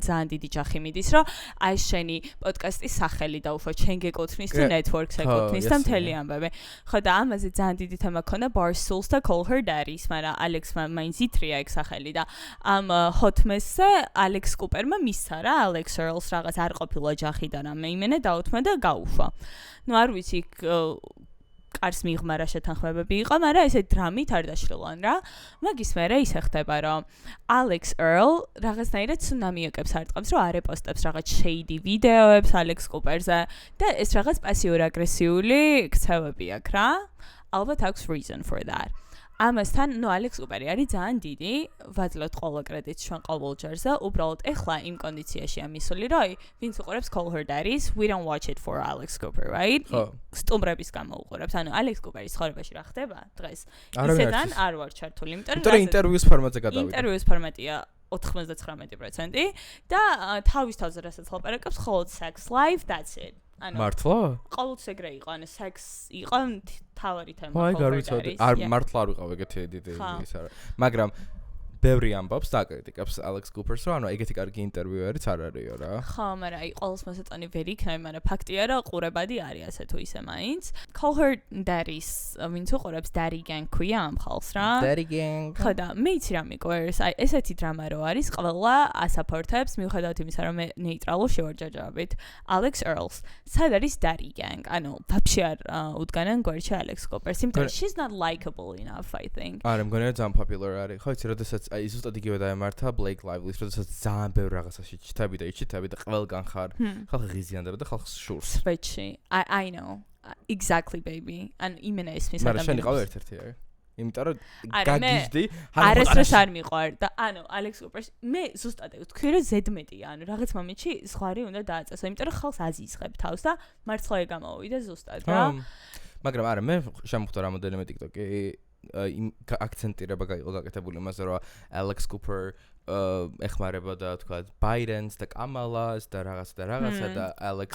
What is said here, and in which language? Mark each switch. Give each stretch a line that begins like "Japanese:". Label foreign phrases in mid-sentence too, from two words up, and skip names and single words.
Georgian: ძალიან დიდი ჯახი მიდის რომ აი შენი პოდკასტის სახელი დაუშვა შენ გეკუთვნის თუ ნეტვორკს ეკუთვნის და მთელი ამბები ხო და ამაზე ძალიან დიდი თემა ქონდა Barstools და Call Her Daddies მაგრამ ალექსმა მაინც ითრია ეგ სახელი და ამ ჰოტმესზე ალექს კუპერმა მისცა რა ალექს ერლს რაღაც არ ყოფილა ჯახი და რამე იმენა დაუთმა და გაუშვა ნუ არ ვიცი კარს მიღმა რა შეთანხმებები იყო, მაგრამ ესე დრამით არ დაშლილან რა. მაგის მერე ისე ხდება, რომ ალექს ერლ რაღაცნაირად ცუნამიოკებს არტყამს, რომ არეპოსტებს რაღაც shady ვიდეოებს ალექს კუპერზე და ეს რაღაც პასიურ-აგრესიული ქცევები აქვს რა. ალბათ აქვს
English: reason for that.
Georgian: ამასთან, ნუ ალექს კუპერი არის ძალიან დიდი, ვაძლევთ ყველა კრედიტს ჩვენ ყოველ ჯერზე, უბრალოდ ეხლა იმ კონდიციაში ამისული, რომ ვინც უყურებს Call Her Daddies,
English: we don't watch it for Alex Cooper, right?
Georgian: სტუმრების გამო უყურებს. ანუ ალექს კუპერის ცხოვრებაში რა ხდება დღეს? ისედან არ ვარ ჩართული, იმიტომ რომ ინტერვიუს ფორმატზე გადავიდა. ინტერვიუს ფორმატია 99% და თავის თავზე რასაც ლაპარაკობს, ხოლოდ
English: sex life, that's it.
Georgian: მართლა? ყოველთვის ეგრე იყო, ანუ sex იყო თავარი თემა. აი გარვიცოდი. არ მართლა არ ვიყავ ეგეთი დიდი ის არა. მაგრამ ბევრი ამბობს და აკრიტიკებს ალექს კუპერს, რომ ანუ ეგეთი კარგი ინტერვიუერიც არ არისო რა. ხო, მაგრამ აი ყოველს მოსაწონი ვერ იქნება, მაგრამ ფაქტია, რომ ყურებადი არის ასე თუ ისე მაინც. Call Her Daddies, ვინც უყურებს Daddy Gang ქვია ამ ხალხს რა. Daddy Gang. ხო და მე იცი რა მიყვარს, აი ესეთი დრამა რო არის, ყველა ასაპორტებს, მიუხედავად იმისა, რომ მე ნეიტრალურში ვარ ჯაჯაბით, Alex Earls. სად არის Daddy Gang? ანუ ვაფშე არ უდგანან გვერდში ალექს კუპერს, იმიტომ
English: she's not likable enough, I think.
Georgian: არა, მგონია ძალიან popular არის. ხო, იცი, როდესაც აი ზუსტად იგივე დაემართა Blake Lively-ს, როდესაც ძალიან ბევრ რაღაცაში ჩიტები და იჩიტები და ყველგან ხარ. ხალხი ღიზიანდება და ხალხს შურს.
English: Switchy. I know. Exactly baby.
Georgian: ან იმენა ისმის ადამიანს. მაგრამ შენ იყავ ერთ-ერთი აი. იმიტომ რომ გაგიჟდი, არასდროს არ მიყვარ და ანუ ალექს კუპერს მე ზუსტად ვთქვი რომ ზედმეტია, ანუ რაღაც მომენტში ზღვარი უნდა დააწესო, იმიტომ რომ ხალხს აზიისხებ თავს და მართლა ეგ გამოვიდა ზუსტად რა. მაგრამ არა, მე შემოხვდა რამოდენიმე TikTok-ი იმ აქცენტირება გაიყო გაკეთებული იმაზე, რომ ალექს კუპერ ეხმარება და თქვა ბაიდენს და კამალას და რაღაცა და ალექს